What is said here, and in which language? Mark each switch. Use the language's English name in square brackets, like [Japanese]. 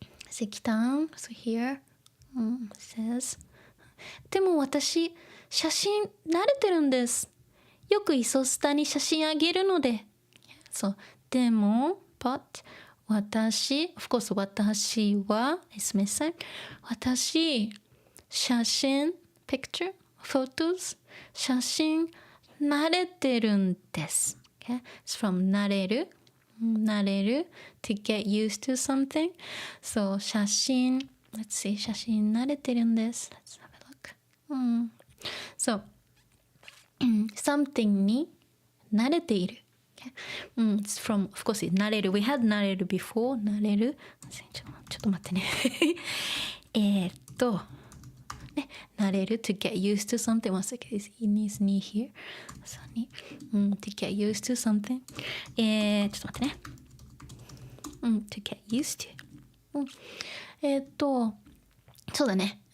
[Japanese] Sekitan, [English] so here, says, [Japanese] でも私、写真慣れてるんです。よくイソスタに写真あげるので。そう。 [English] でも、but 私、of course 私は、is missing. [Japanese] 私、写真、 [English] picture, photos, [Japanese] 写真慣れてるんです。 [English] Okay? It's from 慣れる to get used to something. [Japanese] So 写真、 [English] let's see, [Japanese] 写真慣れてるんです。 [English] Let's have a look. So, something に慣れている。 Okay? It's from, of course, 慣れる。 We had 慣れる before. [Japanese] 慣れる。ちょっと待ってね。 [English] ね、慣れる to get used to something. One second. It needs knee here. So, to get used to something. [Japanese] ちょっと待ってね。 [English] to get used to. [Japanese] そうだね。